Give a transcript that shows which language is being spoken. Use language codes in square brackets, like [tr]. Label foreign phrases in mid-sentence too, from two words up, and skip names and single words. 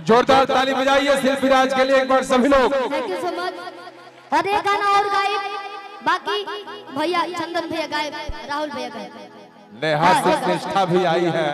[hi] जोरदार ताली बजाइए शिल्पी राज के लिए एक बार सभी लोग। [en] thank you so much [hi] और एक गाना और गाए बाकी भैया चंदन भैया गाए राहुल भैया गाए नेहा से निष्ठा भी आई है।